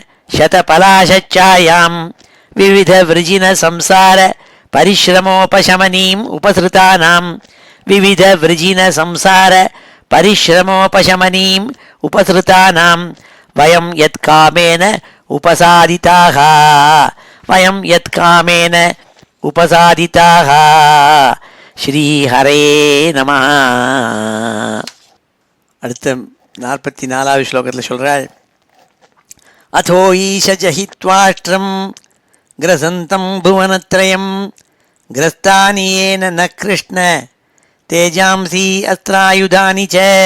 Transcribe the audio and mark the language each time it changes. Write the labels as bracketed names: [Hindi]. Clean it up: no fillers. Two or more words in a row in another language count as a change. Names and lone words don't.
[Sanskrit] शतपलाशच्चायां विविधवृजिनसंसार परिश्रमोपशमनीम् उपसृतानां विविधवृजिनसंसार परिश्रमोपशमनीम् उपसृतानां वयं यत्कामेन उपसादिताः वयं यत्कामेन उपसादिताः श्रीहरये नमः. [Tamil] அடுத்த 44வது ஸ்லோகத்தில் சொல்கிறாள், [Sanskrit] अतो ईश जहि त्वाष्ट्रं ग्रसन्तं भुवनत्रयम् ग्रस्तानि येन नः कृष्ण तेजांसि अस्त्रायुधानि च.